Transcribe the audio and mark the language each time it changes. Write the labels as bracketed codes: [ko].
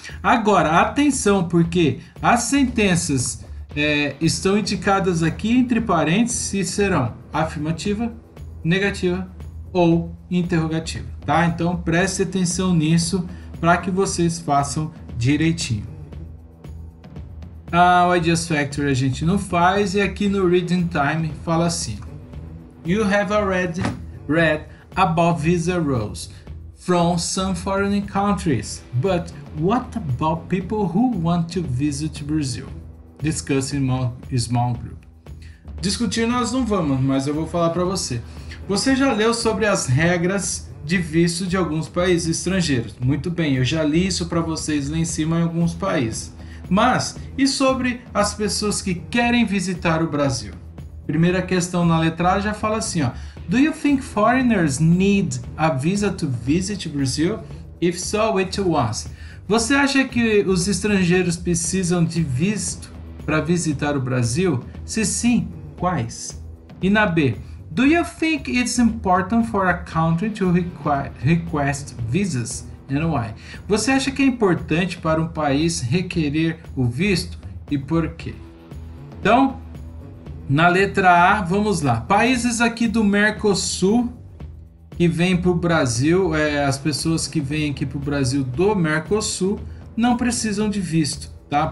[pt] Agora, atenção, porque as sentenças estão indicadas aqui entre parênteses e serão afirmativa, negativa ou interrogativa, tá? Então preste atenção nisso para que vocês façam direitinho. O Ideas Factory a gente não faz e aqui no Reading Time fala assim: [en] You have already read about visa rules from some foreign countries, but what about people who want to visit Brazil? Discuss in small group. [pt] Discutir nós não vamos, mas eu vou falar para você. Você já leu sobre as regras de visto de alguns países estrangeiros? Muito bem, eu já li isso para vocês lá em cima em alguns países. Mas, e sobre as pessoas que querem visitar o Brasil? Primeira questão na letra A já fala assim, ó. [en] Do you think foreigners need a visa to visit Brazil? If so, which ones? [pt] Você acha que os estrangeiros precisam de visto para visitar o Brasil? Se sim, quais? E na B, [en] do you think it's important for a country to request visas? And why? [pt] Você acha que é importante para um país requerer o visto e por quê? Então, na letra A, vamos lá. Países aqui do Mercosul que vêm para o Brasil, as pessoas que vêm aqui para o Brasil do Mercosul não precisam de visto, tá?